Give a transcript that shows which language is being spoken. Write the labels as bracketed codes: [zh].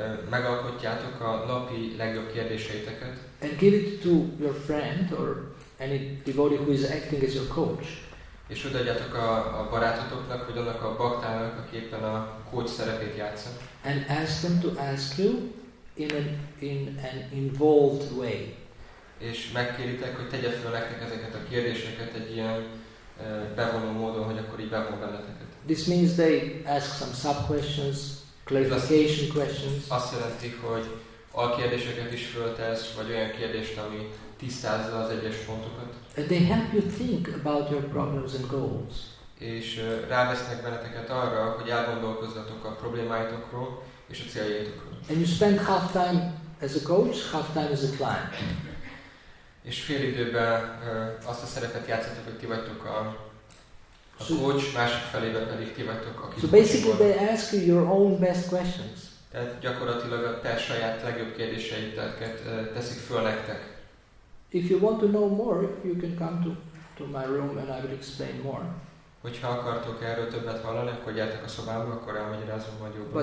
[hu] Megalkotjátok a napi legjobb kérdéseiteket. [en] And give it to your friend or any devotee who is acting as your coach. [hu] És odaadjátok a barátotoknak, vagy annak a baktának, aki éppen a coach szerepét játsza. [en] And ask them to ask you in an involved way. [hu] És megkéritek, hogy tegye fel nektek ezeket a kérdéseket egy ilyen bevonó módon, hogy akkor így bevon benneteket. [en] This means they ask some sub-questions, clarification questions. [hu] Azt jelenti, hogy alkérdéseket is föltesz, vagy olyan kérdést, ami tisztázza az egyes pontokat. [en] And they help you think about your problems and goals. [hu] És rávesznek benneteket arra, hogy elgondolkozzatok a problémáitokról és a céljaitokról. [en] And you spend half time as a coach, half time as a client. [hu] És fél időben azt a szerepet játszatok, hogy ti vagytok a coach, másik felében pedig ti vagytok, aki [en] So basically they ask you your own best questions. [hu] Tehát gyakorlatilag a te saját legjobb kérdéseiteket teszik föl nektek. [en] If you want to know more, you can come to my room and I will explain more. [hu] Hogyha akartok erről többet hallani, akkor gyertek a szobámba, akkor elmagyarázom majd jobban.